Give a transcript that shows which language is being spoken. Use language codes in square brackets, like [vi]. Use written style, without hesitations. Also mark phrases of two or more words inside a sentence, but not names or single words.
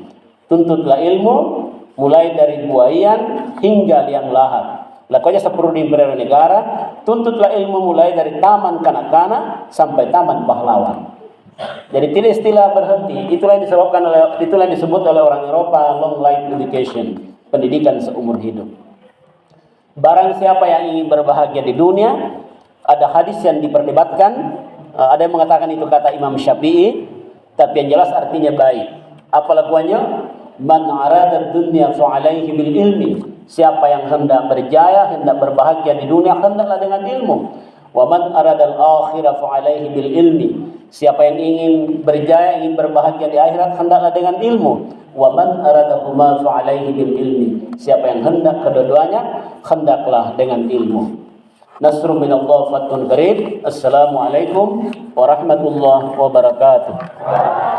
[id] Tuntutlah ilmu mulai dari buayan hingga liang lahat. Lakukannya seperti di negara, tuntutlah ilmu mulai dari taman kanak-kanak sampai taman pahlawan. Jadi tidak istilah berhenti. Itulah yang disebut oleh orang Eropa [en] long life education, [id] pendidikan seumur hidup. Barang siapa yang ingin berbahagia di dunia, ada hadis yang diperdebatkan, ada yang mengatakan itu kata Imam Syafi'i, tapi yang jelas artinya baik. Apa lakuannya? [ar] من أراد الدنيا فعليه بالعلم. [id] Siapa yang hendak berjaya, hendak berbahagia di dunia, hendaklah dengan ilmu. [ar] ومن أراد الآخرة فعليه بالعلم. [id] Siapa yang ingin berjaya, ingin berbahagia di akhirat, hendaklah dengan ilmu. [ar] ومن أرادهما فعليه بالعلم. [id] Siapa yang hendak kedua-duanya, hendaklah dengan ilmu. [ar] نصر من الله وفتح قريب. السلام عليكم ورحمة الله وبركاته.